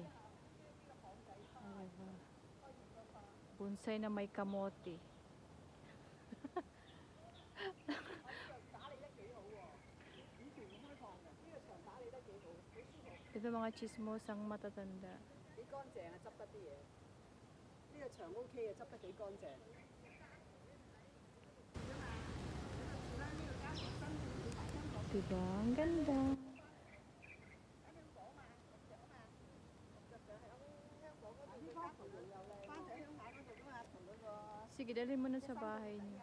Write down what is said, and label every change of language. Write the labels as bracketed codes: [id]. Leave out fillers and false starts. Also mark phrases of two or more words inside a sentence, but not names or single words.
[tl] Diba? Bonsai na may kamote. Ito mga chismosang matatanda. [yue] 幾乾淨啊，執得啲嘢。呢個牆 OK 嘅，執得幾乾淨。 [tl] Diba? Ang ganda. Sige, dalhin mo na sa bahay niyo.